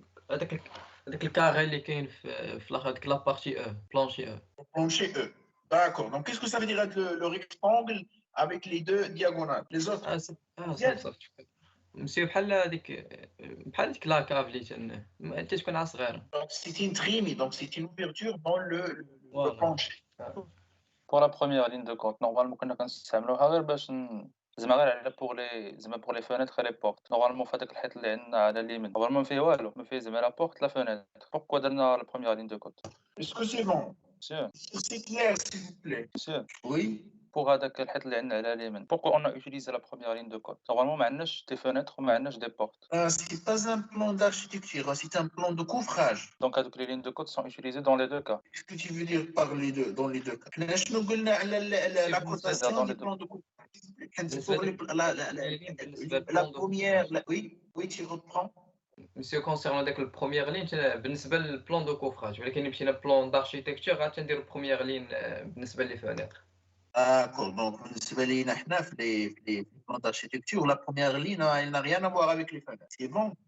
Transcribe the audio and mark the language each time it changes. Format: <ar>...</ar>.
<ar>هذاك الكاري اللي كاين في الاخر هذيك لا بارتي او بلانشي او</ar> <fr>Plancher E. D'accord. Donc, qu'est-ce que ça veut dire le rectangle avec les deux diagonales? Les autres?</fr> <ar>صافي مسيو بحال هذيك لا كاف اللي تكون صغيره.</ar> <fr>Donc, c'est une trémie, donc c'est une ouverture dans le plancher. Pour la première ligne de code, normalement</fr> <ar>كنا كنستعملوها غير باش زعما غير على بور لي فونيتر اي لي بورت. نورمالمون في هذاك الحيط اللي عندنا على اليمين نورمالمون ما فيه والو، ما فيه زعما لا بورت لا فونيتر. بوركوا درنا لا بروميير لين دو كود؟</ar> <fr>Est-ce que c'est bon? Monsieur, C'est clair, s'il vous plaît. monsieur, Oui. pour</fr> <ar>هذاك الحيط اللي عندنا على اليمين</ar> <fr>pourquoi on a utilisé la première ligne de code?</fr> <ar>Normalement ما عندناش دي فونيتر وما عندناش دي بورت.</ar> <fr>C'est pas un plan d'architecture, c'est un plan de couvrage. Donc هذوك les lignes de code sont utilisées dans les deux cas. Qu'est-ce que tu veux dire par les deux, dans les deux cas?</fr> <ar>شنو قلنا على</ar> <fr>la cotation du plan de couvrage? Pour la première, oui, tu reprends.</fr> <ar>مسيو كونسيرن داك البروميير لين بالنسبه للبلان دو كوفراج، ولكن مشينا بلان داركتيكتور غادي ندير البروميير لين بالنسبه لي فونيتر.</ar> <fr>D'accord, donc</fr> <ar>بالنسبه لينا حنا في</ar> <fr>les plans d'architecture, la première ligne elle n'a rien à voir avec les fenêtres. C'est bon.</fr>